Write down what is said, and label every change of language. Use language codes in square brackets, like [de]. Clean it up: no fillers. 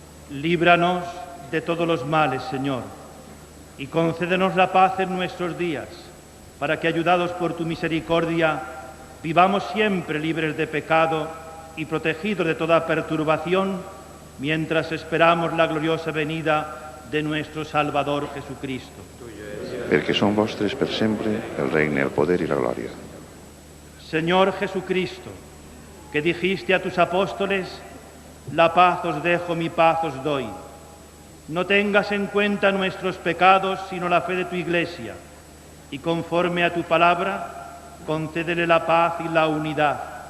[es] Líbranos de todos los males, Señor, y concédenos la paz en nuestros días, para que, ayudados por tu misericordia, vivamos siempre libres de pecado y protegidos de toda perturbación, mientras esperamos la gloriosa venida de nuestro Salvador Jesucristo. [ca] Perquè són vostres per sempre el regne, el poder y la gloria. [es] Señor Jesucristo, que dijiste a tus apóstoles: la paz os dejo, mi paz os doy. No tengas en cuenta nuestros pecados, sino la fe de tu Iglesia, y conforme a tu palabra, concédele la paz y la unidad.